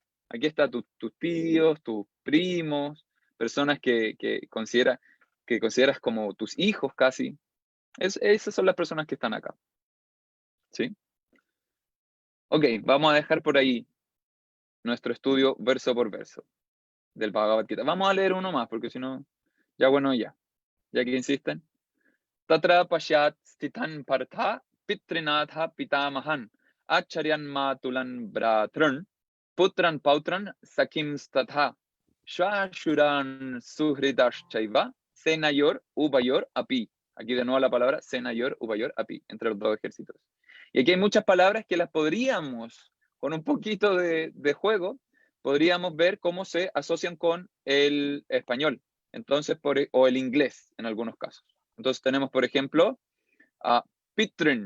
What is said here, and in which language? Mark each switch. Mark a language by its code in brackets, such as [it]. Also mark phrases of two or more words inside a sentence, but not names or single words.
[es] Aquí están tus tíos, tus primos, personas que consideras como tus hijos casi. Esas son las personas que están acá. ¿Sí? Ok, vamos a dejar por ahí nuestro estudio verso por verso del Bhagavad Gita. Vamos a leer uno más, porque si no, ya que insisten. [sa] तत्र पश्यत् स्थितान् पार्थ पितॄनथ पितामहान् आचार्यान् मातुलान् भ्रातॄन् पुत्रान् पौत्रान् सखीं स्तथा श्वशुरान् सुहृदश्चैव सेनयोर् उभयोर् अपि. [es] Aquí de nuevo la palabra [sa] सेनयोर् उभयोर् अपि, [es] entre los dos ejércitos. Y aquí hay muchas palabras que las podríamos, con un poquito de juego, podríamos ver cómo se asocian con el español, entonces, o el inglés en algunos casos. Entonces tenemos, por ejemplo, a Pitrin.